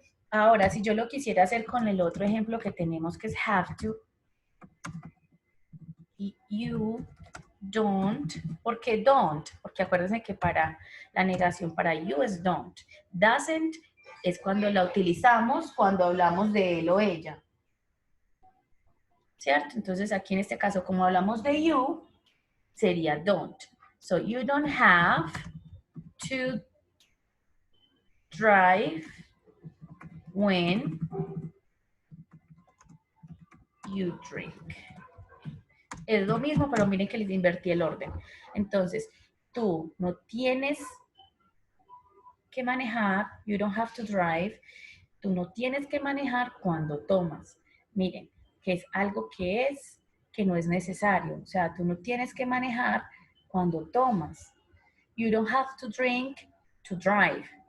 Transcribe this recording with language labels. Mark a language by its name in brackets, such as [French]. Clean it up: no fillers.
[Spanish] Ahora, si yo lo quisiera hacer con el otro ejemplo que tenemos, que es have to, y you don't, ¿por qué don't? Porque acuérdense que para la negación para you es don't. Doesn't es cuando la utilizamos, cuando hablamos de él o ella. ¿Cierto? Entonces aquí en este caso, como hablamos de you, sería don't. [English] So you don't have to drive when you drink. [Spanish] Es lo mismo, pero miren que les invertí el orden. Entonces, tú no tienes que manejar, [English] you don't have to drive, [Spanish] tú no tienes que manejar cuando tomas. Miren, que es algo que no es necesario. O sea, tú no tienes que manejar cuando tomas. [English] You don't have to drink to drive.